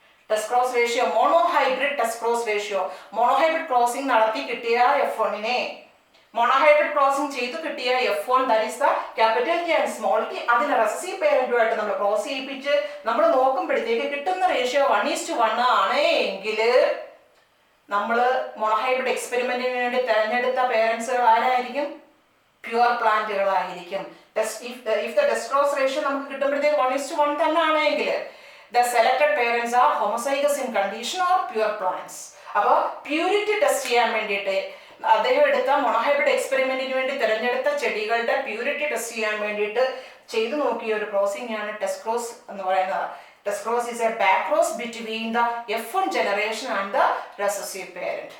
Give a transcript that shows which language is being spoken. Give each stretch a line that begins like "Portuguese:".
Malayalam: Test cross ratio, monohybrid test cross ratio. Monohybrid crossing നടത്തി കിട്ടിയ F1നെ, monohybrid crossing ചെയ്ത് കിട്ടിയ F1,
English: that is the capital T and small t,
Malayalam: അതിനെ recessive പേരന്റുമായിട്ട് നമ്മൾ cross ചെയ്യിപ്പിച്ച് നമ്മൾ നോക്കുമ്പോഴത്തേക്ക് കിട്ടുന്ന റേഷ്യോ 1:1 ആണ് എങ്കിൽ നമ്മൾ മോണോഹൈബ്രിഡ് എക്സ്പെരിമെന്റിന് വേണ്ടി തിരഞ്ഞെടുത്ത പേരൻസുകൾ ആരായിരിക്കും, pure പ്ലാന്റുകളായിരിക്കും.
English: if the test cross ratio
Malayalam: നമുക്ക് കിട്ടുമ്പോഴത്തേക്ക് 1:1 തന്നെ ആണെങ്കിൽ
English: the selected parents are homozygous in condition or pure plants.
Malayalam: അപ്പോൾ പ്യൂരിറ്റി ടെസ്റ്റ് ചെയ്യാൻ വേണ്ടിയിട്ട് അദ്ദേഹം എടുത്ത മോണോഹൈബ്രിഡ് എക്സ്പെരിമെന്റിന് വേണ്ടി തിരഞ്ഞെടുത്ത ചെടികളുടെ പ്യൂരിറ്റി ടെസ്റ്റ് ചെയ്യാൻ വേണ്ടിയിട്ട് ചെയ്തു നോക്കിയ ഒരു ക്രോസിംഗ് ആണ് ടെസ്റ്റ് ക്രോസ് എന്ന് പറയുന്നത്.
English: Test cross is a back cross between the F1 generation and the recessive parent.